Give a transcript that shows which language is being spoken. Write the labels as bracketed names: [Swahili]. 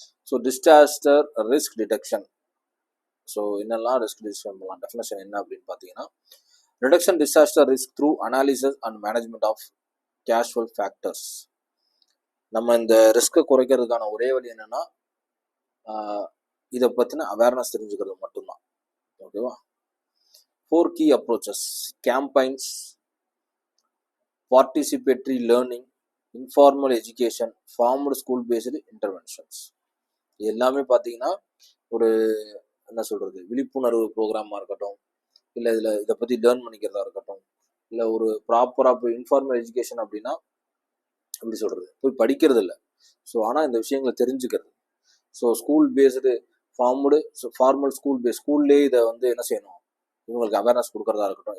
[English] So disaster risk detection. [Tamil] So என்னெல்லாம் risk detection பண்ணலாம், definition என்ன அப்படின்னு பார்த்தீங்கன்னா, [English] Reduction disaster risk through analysis and management of casual factors. [Tamil] நம்ம இந்த ரிஸ்க்கை குறைக்கிறதுக்கான ஒரே வழி என்னென்னா, இதை பற்றின அவேர்னஸ் தெரிஞ்சுக்கிறது மட்டும்தான். ஓகேவா? [English] 4 key approaches: campaigns, participatory learning, informal education, formed school based interventions. [Tamil] இது எல்லாமே பார்த்தீங்கன்னா ஒரு என்ன சொல்கிறது, விழிப்புணர்வு ப்ரோக்ராமாக இருக்கட்டும், இல்லை இதை பற்றி லேர்ன் பண்ணிக்கிறதா இருக்கட்டும், இல்லை ஒரு ப்ராப்பராக போய் இன்ஃபார்மல் எஜுகேஷன் அப்படின்னா எப்படி சொல்கிறது, போய் படிக்கிறது இல்லை. ஸோ ஆனால் இந்த விஷயங்களை தெரிஞ்சுக்கிறது. So school based formal school base, ஸ்கூல்லே இதை என்ன செய்யணும், இவங்களுக்கு அவேர்னஸ் கொடுக்கறதா இருக்கட்டும்.